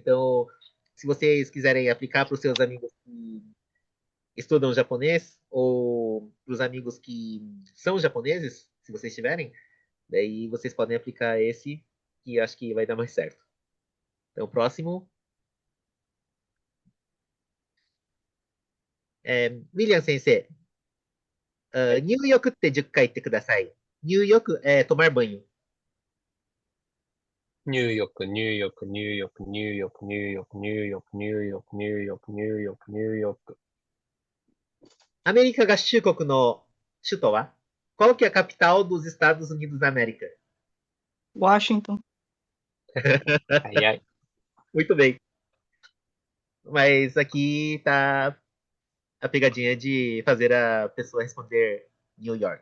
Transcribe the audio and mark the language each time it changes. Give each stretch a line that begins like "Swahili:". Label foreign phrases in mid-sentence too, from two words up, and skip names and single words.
Portuguese: Então, se vocês quiserem aplicar para os seus amigos que estudam japonês ou para os amigos que são japoneses, se vocês tiverem, daí vocês podem aplicar esse que acho que vai dar mais certo. Então, o próximo William Sensei.
Japanese: はい。入浴って10回言ってください。
Portuguese: 入浴、tomar banho.
Japanese: 入浴、入浴、入浴、入浴、入浴、入浴、入浴、入浴、入浴、入浴。アメリカ合衆国の首都は
Portuguese: Qual que é a capital dos Estados Unidos da América? Washington. Ai, ai. Muito bem. Mas aqui tá a pegadinha de fazer a pessoa responder New York.